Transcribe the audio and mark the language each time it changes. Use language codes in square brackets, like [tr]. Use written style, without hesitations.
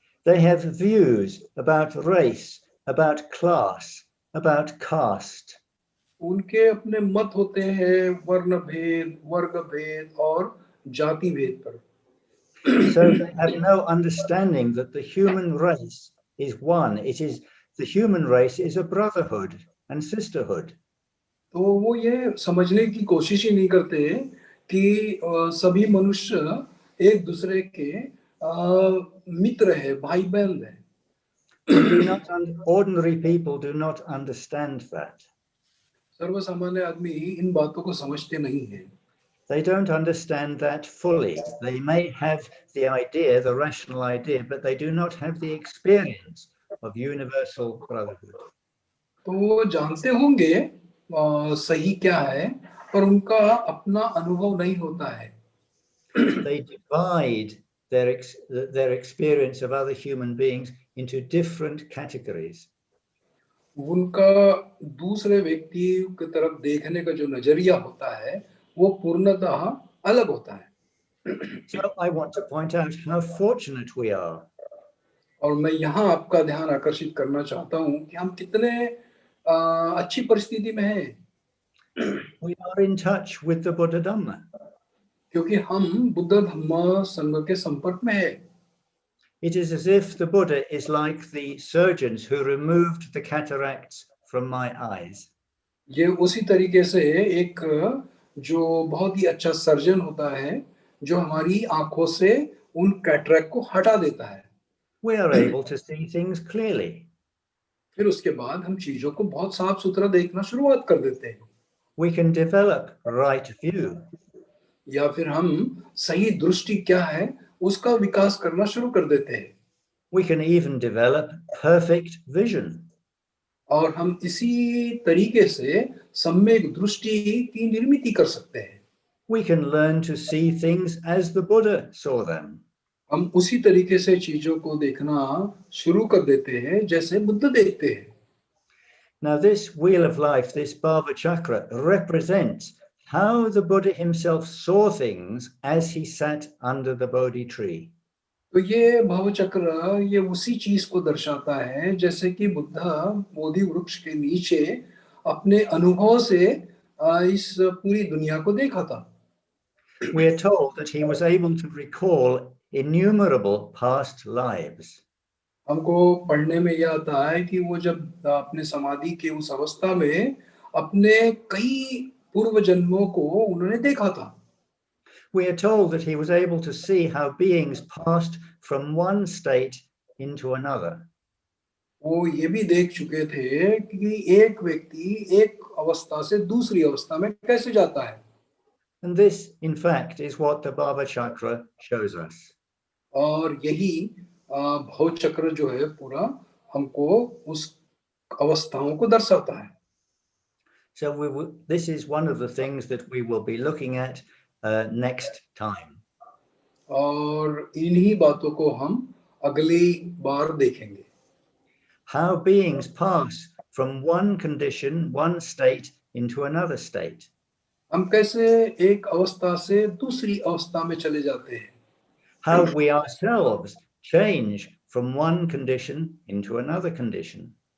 [en] They have views about race, about class, about caste. [hi] उनके अपने मत होते हैं वर्ण भेद, वर्ग भेद और जाति भेद पर। [en] So they have no understanding that the human race is one. The human race is a brotherhood and sisterhood. [hi] तो वो ये समझने की कोशिश ही नहीं करते कि सभी मनुष्य एक दूसरे के मित्र है, भाई बहन है। [en] Ordinary people do not understand that. [hi] सर्वसामान्य आदमी इन बातों को समझते नहीं है। [en] They don't understand that fully. They may have the idea, the rational idea, but they do not have the experience of universal brotherhood. [hi] तो वो जानते होंगे सही क्या है, पर उनका अपना अनुभव नहीं होता है। [en] They divide their experience of other human beings into different categories. [hi] उनका दूसरे व्यक्ति की तरफ देखने का जो नजरिया होता है वो पूर्णतः अलग होता है। [en] So I want to point out how fortunate we are. [hi] और मैं यहाँ आपका ध्यान आकर्षित करना चाहता हूँ कि हम कितने अच्छी परिस्थिति में हैं। [en] We are in touch with the Buddha Dhamma. [hi] क्योंकि हम बुद्ध धम्म संघ के संपर्क में हैं। [en] It is as if the Buddha is like the surgeons who removed the cataracts from my eyes. [hi] ये उसी तरीके से एक जो बहुत ही अच्छा सर्जन होता है जो हमारी आंखों से उन कैटरैक्ट को हटा देता है। [en] We are able to see things clearly. [hi] फिर उसके बाद हम चीजों को बहुत साफ सुथरा देखना शुरुआत कर देते हैं। [en] We can develop right view. [hi] या फिर हम सही दृष्टि क्या है उसका विकास करना शुरू कर देते हैं। [en] We can even develop perfect vision. [hi] और हम इसी तरीके से सम्यक दृष्टि की निर्मिति कर सकते हैं। [en] We can learn to see things as the Buddha saw them. [hi] हम उसी तरीके से चीजों को देखना शुरू कर देते हैं जैसे बुद्ध देखते हैं। [en] Now this wheel of life, this bhāvacakra, represents how the Buddha himself saw things as he sat under the Bodhi tree. [hi] तो ये भावचक्र ये उसी चीज को दर्शाता है जैसे कि बुद्ध बोधि वृक्ष के नीचे अपने अनुभव से इस पूरी दुनिया को देखा था। [en] We are told that he was able to recall innumerable past lives. [hi] हमको पढ़ने में यह आता है कि वो जब अपने समाधि के उस अवस्था में अपने कई पूर्व जन्मों को उन्होंने देखा था। [en] We are told that he was able to see how beings passed from one state into another. [hi] वो ये भी देख चुके थे कि एक व्यक्ति एक अवस्था से दूसरी अवस्था में कैसे जाता है। [en] And this, in fact, is what the bhāvacakra shows us. [hi] और यही भावचक्र जो है पूरा हमको उस अवस्थाओं को दर्शाता है। [en] So this is one of the things that we will be looking at next time. [hi] और इन्हीं बातों को हम अगली बार देखेंगे. [en] How beings pass from one condition, one state, into another state. [hi] हम कैसे एक अवस्था से दूसरी अवस्था में चले जाते हैं. [en] How we ourselves change from one condition into another condition.